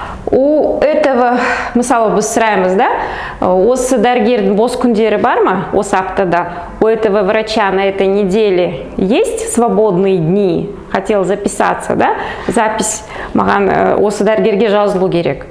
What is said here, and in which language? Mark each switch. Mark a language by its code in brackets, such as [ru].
[ru] У этого, [kk] мысалы, біз сұраймыз, да? Осы дәрігердің бос күндері бар ма? Осы аптада. [ru] У этого врача на этой неделе есть свободные дни? Хотел записаться, да? [kk] Запись маған осы дәрігерге жазылу керек.